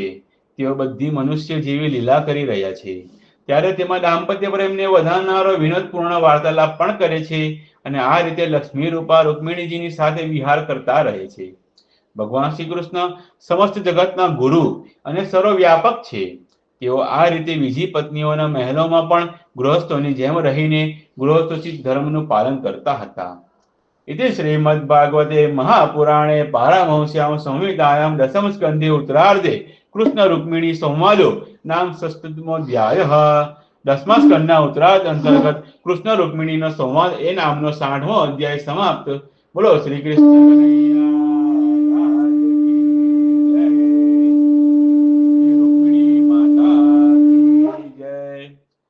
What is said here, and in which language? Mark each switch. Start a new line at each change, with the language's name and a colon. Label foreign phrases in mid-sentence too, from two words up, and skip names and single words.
Gujarati: તેઓ બધી મનુષ્ય જેવી લીલા કરી રહ્યા છે, ત્યારે તેમાં દાંપત્ય પ્રેમને વધારનારો વિનોદપૂર્ણ વાર્તાલાપ પણ કરે છે, અને આ રીતે લક્ષ્મી રૂપા રૂકમિણીજીની સાથે વિહાર કરતા રહે છે. ભગવાન શ્રી કૃષ્ણ સમસ્ત જગતના ગુરુ અને સર્વવ્યાપક છે. તેઓ આ રીતે બીજી પત્નીઓના મહેલોમાં પણ ગૃહસ્થોની જેમ રહીને ગૃહસ્થોચિત ધર્મનું પાલન કરતા હતા.
Sanskrit: इति श्रीमद्भागवते महापुराणे पारमहंस्यां संहितायां दशम स्कन्धे उत्तरार्धे कृष्ण रुक्मिणी संवादो नाम षष्ठमोऽध्यायः.
Gujarati: 10મા સ્કંદના ઉત્તરાર્ધ અંતર્ગત કૃષ્ણ રૂક્મિણીનો સંવાદ એ નામનો 60મો અધ્યાય સમાપ્ત. બોલો શ્રી કૃષ્ણ રૂક્મિણી માતા કી જય.